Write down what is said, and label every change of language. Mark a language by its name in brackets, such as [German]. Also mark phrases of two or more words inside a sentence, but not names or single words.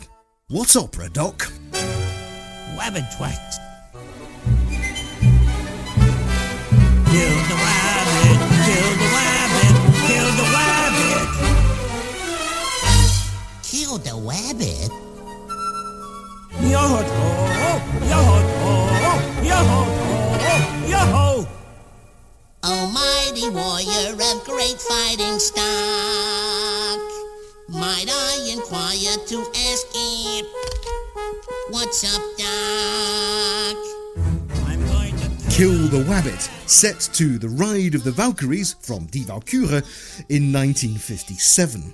[English] What's opera, Doc? Wabbit twat. Kill the rabbit, kill the rabbit, kill the rabbit. Kill the rabbit? Yo-ho-ho, yo-ho-ho, yo-ho-ho, yo-ho. Almighty warrior of great fighting stock, might I inquire to ask if, what's up, Doc? Kill the Wabbit, set to The Ride of the Valkyries from Die Walküre in 1957.